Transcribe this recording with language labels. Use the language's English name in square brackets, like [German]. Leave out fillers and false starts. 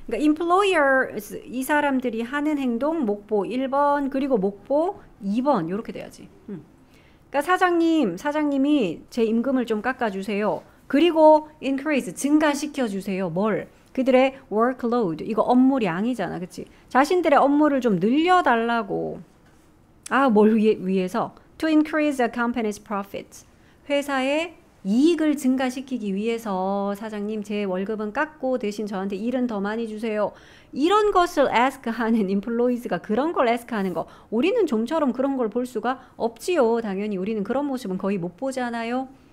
[Korean] 그러니까 employers, 이 사람들이 하는 행동, 목보 1번, 그리고 목보 2번, 요렇게 돼야지. 그러니까 사장님이 제 임금을 좀 깎아주세요. 그리고 increase, 증가시켜주세요. 뭘? 그들의 workload, 이거 업무량이잖아. 그치? 자신들의 업무를 좀 늘려달라고. 뭘 위해서? [English] To increase a company's profits. [Korean] 회사의 이익을 증가시키기 위해서 사장님 제 월급은 깎고 대신 저한테 일은 더 많이 주세요. 이런 것을 ask 하는 employees가 그런 걸 ask 하는 거. 우리는 좀처럼 그런 걸 볼 수가 없지요. 당연히 우리는 그런 모습은 거의 못 보잖아요.